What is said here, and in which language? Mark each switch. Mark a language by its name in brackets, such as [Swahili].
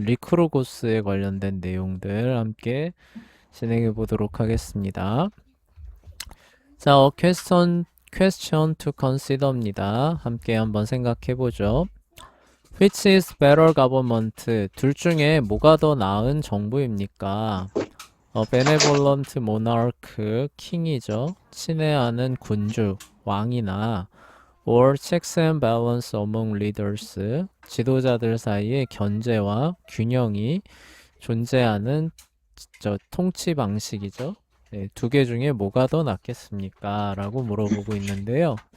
[Korean] 리크로고스에 관련된 내용들 함께 진행해 보도록 하겠습니다. 자, [English] question to consider [Korean] 입니다. 함께 한번 생각해 보죠. [English] Which is better government? [Korean] 둘 중에 뭐가 더 나은 정부입니까? [English] benevolent monarch, [Korean] 킹이죠. 친애하는 군주, 왕이나 [English] or checks and balance among leaders, [Korean] 지도자들 사이에 견제와 균형이 존재하는 통치 방식이죠. 네, 두 개 중에 뭐가 더 낫겠습니까? 라고 물어보고 있는데요.